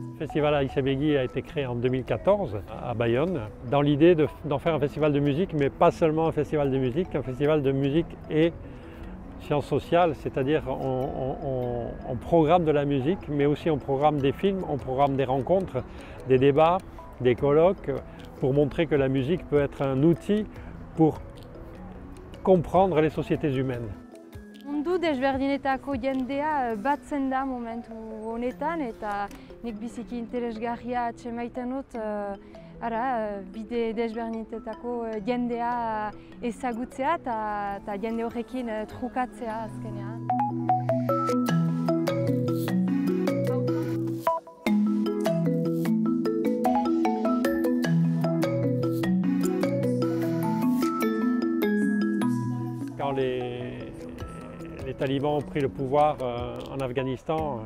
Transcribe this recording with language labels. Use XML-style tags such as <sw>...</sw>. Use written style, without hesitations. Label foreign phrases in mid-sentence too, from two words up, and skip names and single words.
<fr>festival Aïssé-Béguy a été créé en 2014 à Bayonne, dans l'idée d'en faire un festival de musique, mais pas seulement un festival de musique et sciences sociales, c'est-à-dire on programme de la musique, mais aussi on programme des films, on programme des rencontres, des débats, des colloques, pour montrer que la musique peut être un outil pour comprendre les sociétés humaines.</fr> <eu>Mundu desberdinetako jendea batzen da momentu honetan eta nik biziki interesgarria atsemaiten dut bide desberdinetako jendea ezagutzea eta jende horrekin trukatzea azkenean.</eu> <fr>Quand les talibans ont pris le pouvoir en Afghanistan,</fr>